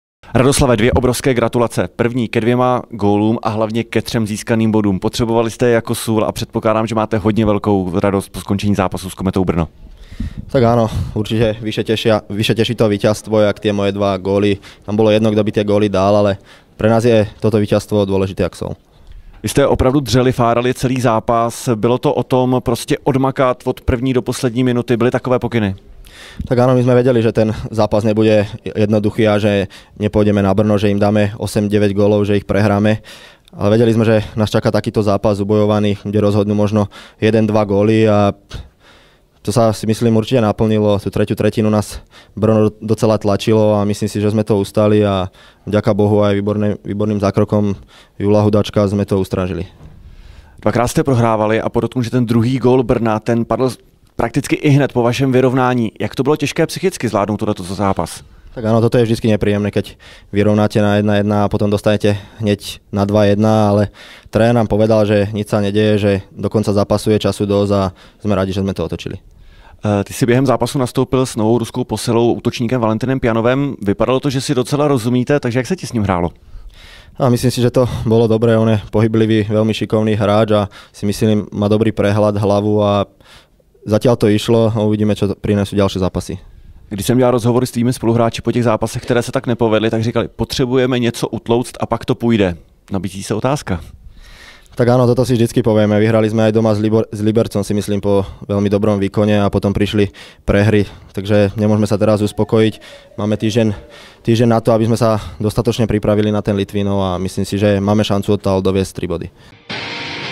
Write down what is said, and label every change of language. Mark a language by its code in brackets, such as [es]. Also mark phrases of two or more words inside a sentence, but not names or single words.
[cs] Radoslave, 2 obrovské gratulace. První ke 2 gólům a hlavně ke 3 získaným bodům. Potřebovali jste je jako sůl a předpokládám, že máte hodně velkou radost po skončení zápasu s Kometou Brno. [sk] Tak áno, určite vyše teší to víťazstvo, jak tie moje 2 góly. Tam bolo jedno, kto by tie góly dal, ale pre nás je toto víťazstvo dôležité jak sol. [cs] Vy jste opravdu dřeli, fárali celý zápas. Bylo to o tom prostě odmakat od první do poslední minuty. Byly takové pokyny? [sk] Tak áno, my sme vedeli, že ten zápas nebude jednoduchý a že nepôjdeme na Brno, že im dáme 8-9 gólov, že ich prehráme. Ale vedeli sme, že nás čaká takýto zápas ubojovaný, kde rozhodnú možno 1-2 góly a to sa si myslím určite naplnilo. Tú tretiu tretinu nás Brno docela tlačilo a myslím si, že sme to ustali a vďaka Bohu aj výborným zákrokom Jula Hudačka sme to ustrážili. [cs] 2krát jste prohrávali a podotknu, že ten druhý gól Brna, ten padl prakticky i hned po vašem vyrovnání. Jak to bylo těžké psychicky zvládnout toto zápas? [sk] Tak áno, toto je vždy nepríjemné, keď vyrovnáte na 1-1 a potom dostanete hneď na 2-1, ale tréner nám povedal, že nič sa nedeje, že do konca zápasu je času dosť a sme rádi, že sme to otočili. [cs] Ty si během zápasu nastoupil s novou ruskou posilou útočníkem Valentinem Pianovem. Vypadalo to, že si docela rozumíte, takže jak se ti s ním hrálo? [sk] A myslím si, že to bolo dobré, on je pohyblivý, veľmi šikovný hráč a si myslím, má dobrý prehľad, hlavu a zatiaľ to išlo a uvidíme, čo prinesú ďalšie zápasy. [cs] Když jsem dělal rozhovory s tvými spoluhráči po těch zápasech, které se tak nepovedly, tak říkali, potřebujeme něco utlouct a pak to půjde. Nabízí se otázka. [sk] Tak áno, toto si vždycky povieme. Vyhrali sme aj doma s Libercom, si myslím, po veľmi dobrom výkone a potom prišli prehry. Takže nemôžeme sa teraz uspokojiť. Máme týždeň na to, aby sme sa dostatočne pripravili na ten Litvínov a myslím si, že máme šancu odtiaľ doviesť 3 body.